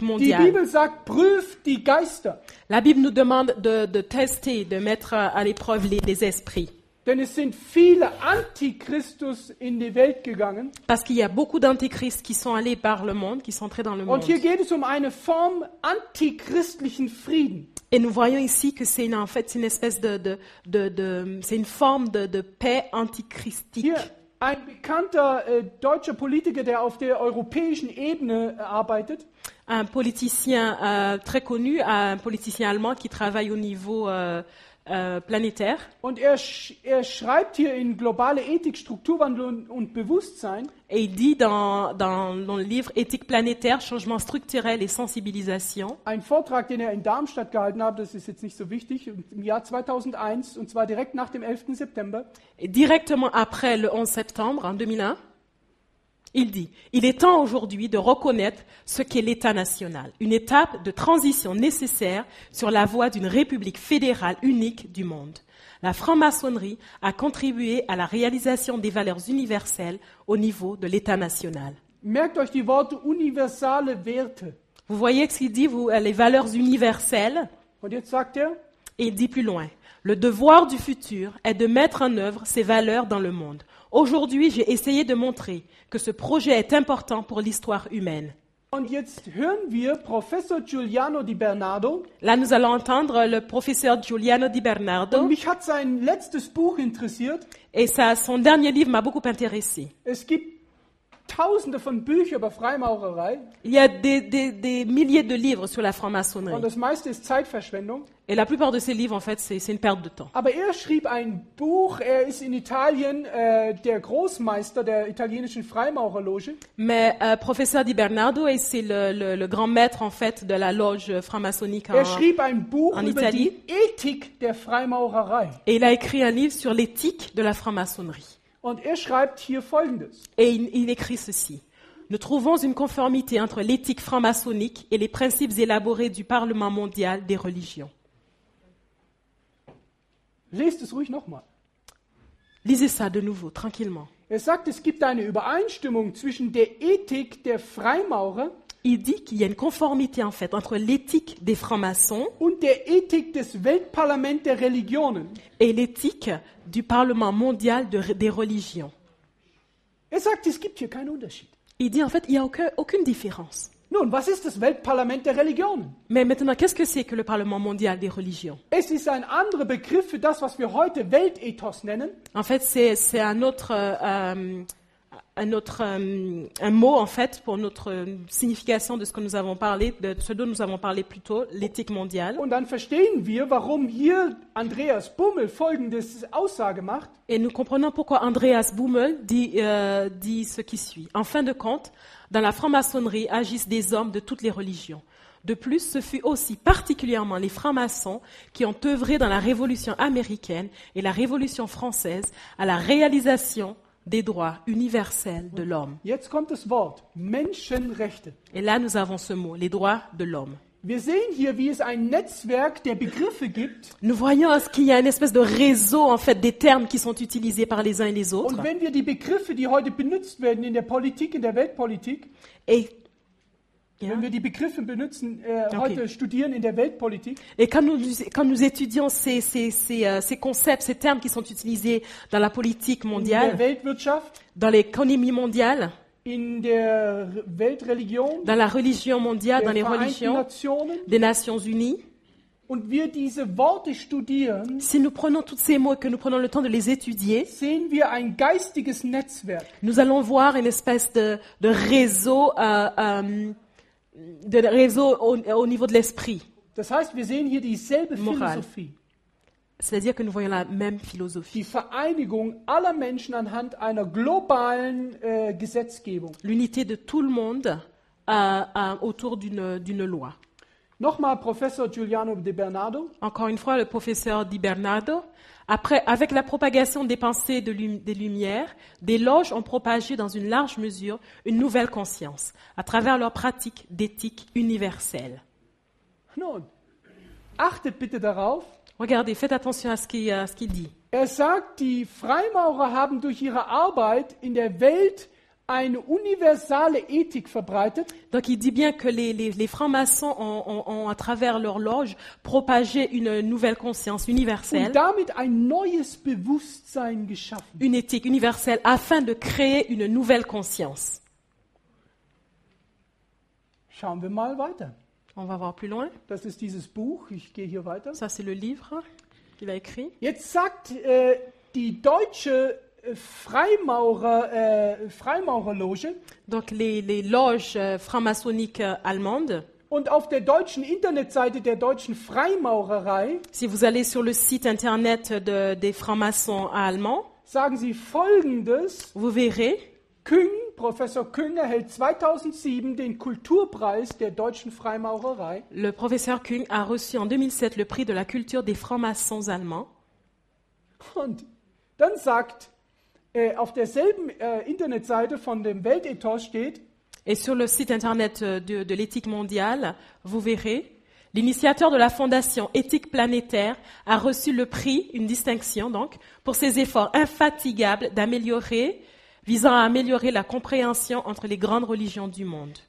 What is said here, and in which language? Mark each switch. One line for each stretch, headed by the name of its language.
German: Die
French: mondiale.
German: Bibel sagt, prüft die Geister,
French: La Bible nous demande de tester, de mettre à l'épreuve les esprits.
German: denn es sind viele Antichristus in die Welt gegangen.
French: Parce qu'il y a beaucoup d'antéchrists qui sont allés par le monde, qui sont entrés dans le
German: Und
French: monde.
German: hier geht es um eine Form antichristlichen Frieden.
French: Et nous voyons ici que c'est en fait une espèce c'est une forme de paix antichristique.
German: Hier ein bekannter deutscher Politiker, der auf der europäischen Ebene arbeitet,
French: Un politicien très connu, un politicien allemand qui travaille au niveau planétaire.
German: und er schreibt hier in globale Ethik, Strukturwandel und Bewusstsein,
French: Et il dit dans le livre Éthique planétaire, changement structurel et sensibilisation,
German: ein Vortrag, den er in Darmstadt gehalten hat, das ist jetzt nicht so wichtig, im Jahr 2001, und zwar direkt nach dem 11. September.
French: et directement après le 11 septembre en 2001, il dit « Il est temps aujourd'hui de reconnaître ce qu'est l'État national, une étape de transition nécessaire sur la voie d'une république fédérale unique du monde. La franc-maçonnerie a contribué à la réalisation des valeurs universelles au niveau de l'État national. »
German: Merkt euch die Worte universale Werte.
French: Vous voyez ce qu'il dit, les valeurs universelles.
German: Und jetzt sagt er,
French: Et il dit plus loin, le devoir du futur est de mettre en œuvre ces valeurs dans le monde. Aujourd'hui, j'ai essayé de montrer que ce projet est important pour l'histoire humaine.
German: und jetzt hören wir Professor Giuliano Di Bernardo.
French: Là, nous allons entendre le professeur Giuliano Di Bernardo.
German: Und mich hat sein letztes Buch interessiert.
French: Et son dernier livre m'a beaucoup intéressé.
German: Es gibt Tausende von Büchern über Freimaurerei
French: Il y a des milliers de livres sur la franc-maçonnerie.
German: und das meiste ist Zeitverschwendung.
French: Et la plupart de ces livres, en fait, c'est une perte de temps.
German: Aber er schrieb ein Buch, er ist in Italien der Großmeister der italienischen Freimaurerloge.
French: Mais professeur Di Bernardo, et c'est le grand maître, en fait, de la loge franc-maçonnique
German: Er schrieb ein Buch
French: en
German: über
French: Italie.
German: die Ethik der Freimaurerei.
French: Et il a écrit un livre sur l'éthique de la franc-maçonnerie.
German: Und er schreibt hier Folgendes.
French: Et il écrit ceci. Nous trouvons une conformité entre l'éthique franc-maçonnique et les principes élaborés du Parlement mondial des religions.
German: Lest es ruhig nochmal.
French: Lisez ça de nouveau, tranquillement.
German: Er sagt, es gibt eine Übereinstimmung zwischen der Ethik der Freimaurer
French: Il dit qu'il y a une conformité, en fait, entre l'éthique des francs-maçons
German: und der Ethik des Weltparlaments der Religionen.
French: et l'éthique du Parlement mondial des religions.
German: Er sagt, es gibt hier keinen Unterschied.
French: Il dit, en fait, il n'y a aucune différence.
German: Nun, was ist das Weltparlament der Religionen?
French: Mais maintenant, qu'est-ce que c'est que le Parlement mondial des religions?
German: Es ist ein anderer Begriff für das, was wir heute Weltethos nennen.
French: En fait, c'est un mot en fait pour notre signification de ce que nous avons parlé, de ce dont nous avons parlé plus tôt, l'éthique mondiale.
German: Und dann verstehen wir, warum hier Andreas Bummel folgendes Aussage macht.
French: Et nous comprenons pourquoi Andreas Bummel dit ce qui suit. En fin de compte, dans la franc-maçonnerie agissent des hommes de toutes les religions. De plus, ce fut aussi particulièrement les francs-maçons qui ont œuvré dans la Révolution américaine et la Révolution française à la réalisation des droits universels de l'homme.
German: Jetzt kommt das Wort Menschenrechte.
French: Et là, nous avons ce mot, les droits de l'homme.
German: Wir sehen hier, wie es ein Netzwerk der Begriffe gibt.
French: Nous voyons qu'il y a une espèce de réseau en fait des termes qui sont utilisés par les uns et les autres.
German: Und wenn wir die Begriffe, die heute benutzt werden in der Politik, in der Weltpolitik,
French: Et
German: wenn wir die Begriffe benutzen, heute studieren in der Weltpolitik,
French: Et quand nous étudions ces concepts, ces termes qui sont utilisés dans la politique
German: in der
French: mondiale,
German: Weltwirtschaft,
French: dans l'économie mondiale,
German: in der Weltreligion,
French: dans la religion mondiale, dans
German: der Vereinten
French: religions
German: Nationen,
French: des Nations Unies,
German: und wir diese Worte studieren,
French: si nous prenons tous ces mots et que nous prenons le temps de les étudier,
German: sehen wir ein geistiges Netzwerk.
French: nous allons voir une espèce de réseau, au niveau de l'esprit.
German: Das heißt, wir sehen hier dieselbe Moral. Philosophie.
French: C'est-à-dire que nous voyons la même philosophie.
German: Die Vereinigung aller Menschen anhand einer globalen Gesetzgebung.
French: L'unité de tout le monde autour d'une loi.
German: Nochmal Professor Giuliano De Bernardo.
French: Encore une fois, le professeur Di Bernardo. Après, avec la propagation des pensées des Lumières, des loges ont propagé dans une large mesure une nouvelle conscience, à travers leurs pratiques d'éthique universelle.
German: Nun, achtet bitte darauf.
French: Regardez, faites attention à ce qu'il dit.
German: Sagt, die Freimaurer haben durch ihre Arbeit in der Welt eine universale Ethik verbreitet.
French: Donc il dit bien que les francs-maçons ont, à travers leur loge, propagé une nouvelle conscience universelle,
German: Und damit ein neues Bewusstsein geschaffen.
French: une éthique universelle, afin de créer une nouvelle conscience.
German: Schauen wir mal weiter.
French: On va voir plus loin.
German: Das ist dieses Buch. Ich gehe hier weiter.
French: Ça, c'est le livre qu'il a écrit.
German: Jetzt sagt die deutsche Freimaurerloge,
French: Donc les loges franc-maçonniques allemandes.
German: und auf der deutschen Internetseite der deutschen Freimaurerei
French: Si vous allez sur le site internet des francs-maçons allemands,
German: sagen sie Folgendes.
French: vous verrez,
German: Professor Küng erhält 2007 den Kulturpreis der deutschen Freimaurerei.
French: le professeur Küng a reçu en 2007 le prix de la culture des francs-maçons allemands.
German: Und dann sagt, auf derselben Internetseite von dem Weltethos steht,
French: Et sur le site internet de l'éthique mondiale, vous verrez, l'initiateur de la fondation Éthique planétaire a reçu le prix, une distinction donc, pour ses efforts infatigables visant à améliorer la compréhension entre les grandes religions du monde.